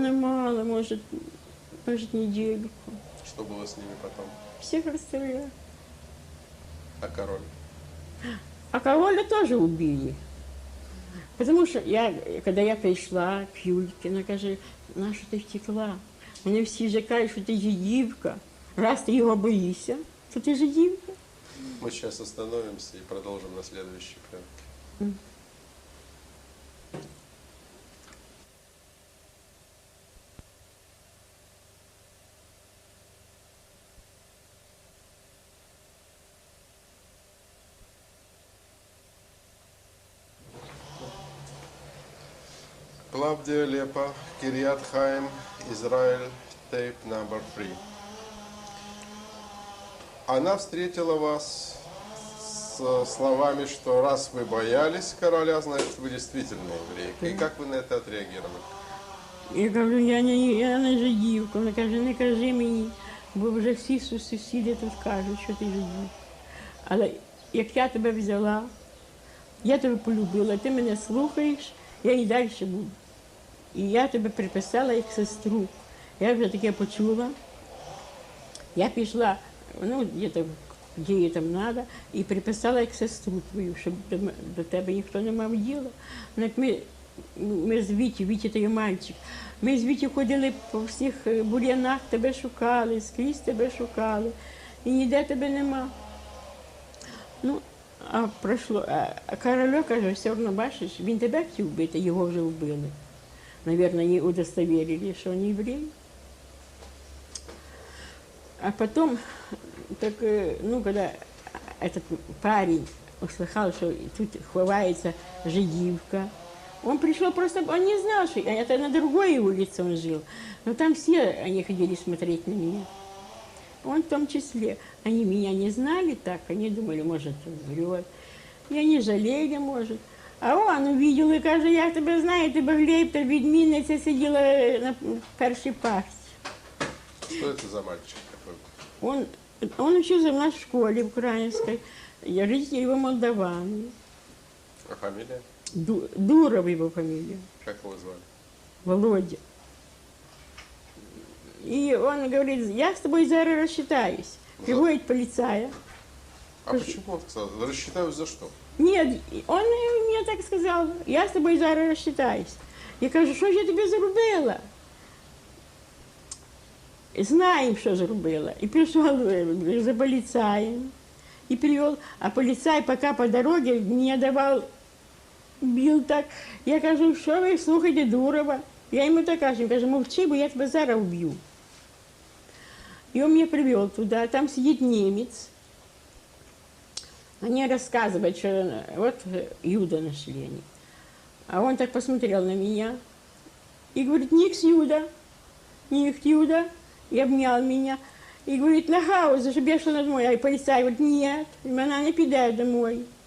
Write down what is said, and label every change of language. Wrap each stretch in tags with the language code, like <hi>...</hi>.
<ru>Оно мало, может недельку. Что было с ними потом? Всех расстреляли. А король? А короля тоже убили. Потому что когда я пришла к Юльке, она каже,</ru> <uk>на що ти втекла? Вони всі вже кажуть, що ти жидівка. Раз ти його боїшся, то ти жидівка.</uk> <ru>Мы сейчас остановимся и продолжим на следующей пленке. Клавдия Лепа, Кирьят Хаим, Израиль, тейп номер 3. Она встретила вас словами, что раз вы боялись короля, значит, вы действительно еврейка. И как вы на это отреагировали?</ru> <uk>Я кажу, я не жидівка. Вона каже, не кажи мені, бо вже всі сусіди тут кажуть, що ти жидівка. Але як я тебе взяла, я тебе полюбила, ти мене слухаєш, я і далі буду. І я тебе приписала як сестру. Я вже таке почула. Я пішла, ну, де їй там треба, і приписала як сестру твою, щоб до тебе ніхто не мав діла. Ми з Віті той мальчик, ми з Віті ходили по всіх бур'янах, тебе шукали, скрізь тебе шукали, і ніде тебе нема. Ну, а пройшло, а Корольов каже, все одно, бачиш, він тебе хотів вбити, його вже вбили.</uk> <ru>Наверное, не удостоверили, что он еврей. А потом, так, ну, когда этот парень услыхал, что тут ховается жидівка, он пришел просто, он не знал, что это на другой улице он жил. Но там все они ходили смотреть на меня. Он в том числе. Они меня не знали так, они думали, может, он врет. И они жалели, может. А он увидел</ru> <uk>і каже, я тебе знаю, ти Глеб, та відмінниця сиділа на першій парті.</uk> <ru>Что это за мальчик такой? Он учился в нашей школе украинской, родители его молдаваны. А фамилия? Дуров его фамилия, Как его звали? Володя. И он говорит, я с тобой зараз рассчитаюсь. Приводит полицая. А почему он сказал? Рассчитаюсь за что? Нет, он мне так сказал,</ru> <uk>я з тобою зараз розчитаюсь. Я кажу, що ж я тобі зробила? Знаємо, що зробила. І пішов за поліцаєм. І привел, а поліцай поки по дорозі мені давав, бив так. Я кажу, що ви слухаєте Дурова? Я йому так кажу, він каже, мовчи, бо я тебе зараз вб'ю. І він мене привел туди, там сидить німець.</uk> <ru>Они рассказывают, что вот Юда нашли они. А он так посмотрел на меня и говорит, Никс Юда, и обнял меня. И говорит, на хаузу, чтобы я шла домой. А полицай говорит, нет, она не піде домой.</ru>